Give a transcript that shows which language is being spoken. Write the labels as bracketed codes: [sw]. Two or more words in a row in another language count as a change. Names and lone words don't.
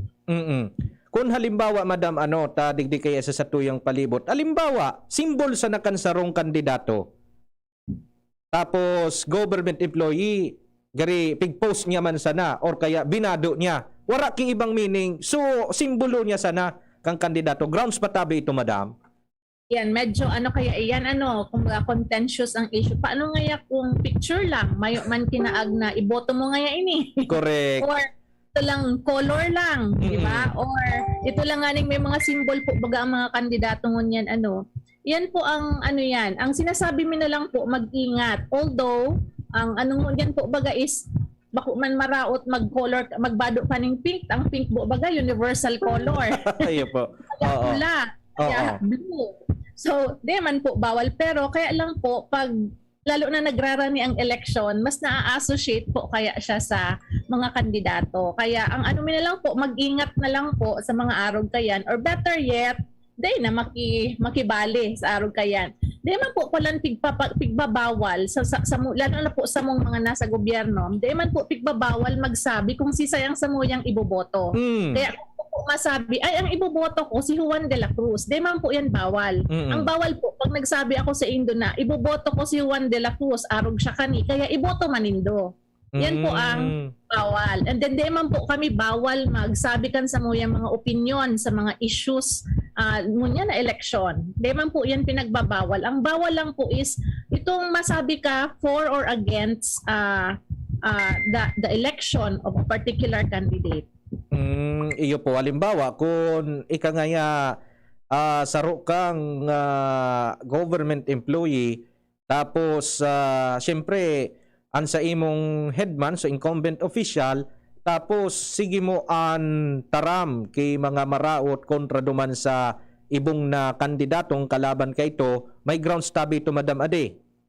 [bik] Kung halimbawa, Madam, digdi kaya sa satuyang palibot, halimbawa, simbol sa nakansarong kandidato, tapos [en] government employee, [bik] gari pig-post niya man sana or kaya binado niya. Wala king ibang meaning. So, simbolo niya sana kang kandidato. Grounds patabi ito, madam. Yan, medyo kaya iyan, kumbaga contentious ang issue. Paano ngaya kung picture lang, mayo man kinaag na iboto mo ngaya ini? Correct. Or ito lang, color lang, di ba? Or ito lang nga may mga symbol po, baga ang mga kandidato ngunyan, yan po ang yan. [tl] Ang sinasabi mo na lang po, mag-ingat. [bik] Although, ang yan po baga is, bako man maraot mag-color, magbado pa ng pink. Ang pink po baga, [en] universal color. [bik] Ayo po. Pula, kaya blue. So, di man po bawal. Pero kaya lang po, pag lalo na nagrarani ang election, mas na-associate po kaya siya sa mga kandidato. Kaya ang mo na lang po, mag-ingat na lang po sa mga araw kayan. Or [en] better yet, [bik] day na makibali sa araw kayan. Di man po palang pigbabawal, lalo na po sa mga nasa gobyerno, di man po pigbabawal magsabi kung si sayang sa muyang iboboto. Kaya masabi, ay ang iboboto ko si Juan de la Cruz. Di man po yan bawal. Ang bawal po, pag nagsabi ako sa Indo na, iboboto ko si Juan de la Cruz, arog siya kani, kaya iboto manindo. Yan po ang bawal. And then di man po kami bawal magsabi kan sa mga opinion sa mga issues ngunyan na election. Di man po yan pinagbabawal. Ang bawal lang po is itong masabi ka [en] for or against the election of a particular candidate. [bik] Iyo po, halimbawa, kung ikangaya saro kang [en] government employee, [bik] tapos siyempre, ang sa imong headman, so [en] incumbent official, [bik] tapos sige mo an taram kay mga maraot kontra duman sa ibong na kandidatong kalaban kay ito, may grounds tabi ito, Madam Ade.